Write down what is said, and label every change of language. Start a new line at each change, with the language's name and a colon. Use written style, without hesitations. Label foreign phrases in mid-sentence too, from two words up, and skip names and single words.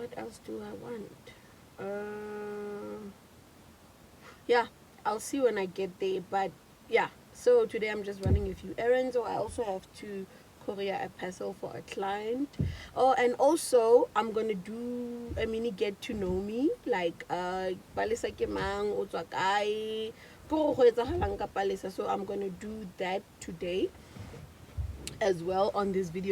English: Yeah, I'll see when I get there. But yeah, so today I'm just running a few errands. So I also have to courier a parcel for a client. Oh, and also I'm gonna do a mini get to know me, like
Southern Sotho: Palesa ke mang, o tswa kae, go go etsagalang ka Palesa.
English: So I'm gonna do that today as well on this video.